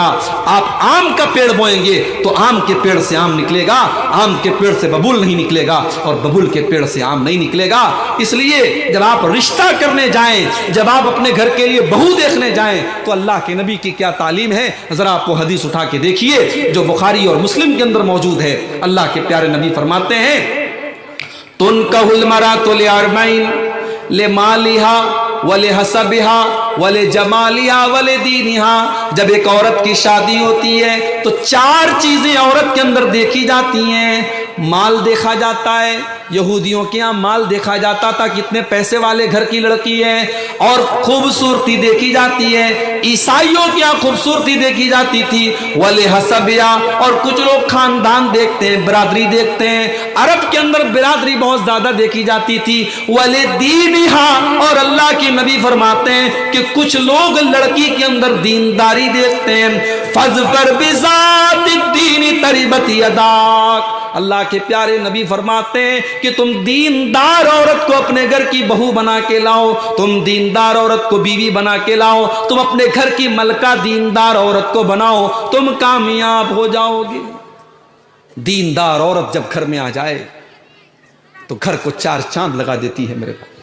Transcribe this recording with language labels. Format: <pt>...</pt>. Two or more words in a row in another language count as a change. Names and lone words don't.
<hi>आप आम का पेड़ बोएंगे तो आम के पेड़ से आम निकलेगा, आम के पेड़ से बबूल नहीं निकलेगा और बबूल के पेड़ से आम नहीं निकलेगा। इसलिए जब आप रिश्ता करने जाएं, जब आप अपने घर के लिए बहू देखने जाएं, तो अल्लाह के नबी की क्या तालीम है, जरा आप वो हदीस उठा के देखिए जो बुखारी और मुस्लिम के अंदर मौजूद है। अल्लाह के प्यारे नबी फरमाते हैं,</hi> <ar>تنكح المرأة لأربع لمالها ولحسبها ولجمالها ولدينها.</ar> <hi>जब एक औरत की शादी होती है तो 4 चीजें औरत के अंदर देखी जाती हैं। माल देखा जाता है, यहूदियों के यहाँ माल देखा जाता था, कितने पैसे वाले घर की लड़की है, और खूबसूरती देखी जाती है। ईसाइयों के यहाँ खूबसूरती देखी जाती थी,</hi> <ar>ولحسبها,</ar> <hi>और कुछ लोग खानदान देखते हैं, बिरादरी देखते हैं। अरब के अंदर बिरादरी बहुत ज्यादा देखी जाती थी।</hi> <ar>ولدينها,</ar> <hi>और अल्लाह के नबी फरमाते हैं कि कुछ लोग लड़की के अंदर दीनदारी देखते हैं।</hi> <ar>فاظفر بذات الدين تربت يداك.</ar> <hi>अल्लाह के प्यारे नबी फरमाते हैं कि तुम दीनदार औरत को अपने घर की बहू बना के लाओ, तुम दीनदार औरत को बीवी बना के लाओ, तुम अपने घर की मलका दीनदार औरत को बनाओ, तुम कामयाब हो जाओगे। दीनदार औरत जब घर में आ जाए तो घर को 4 चांद लगा देती है मेरे भाई।</hi>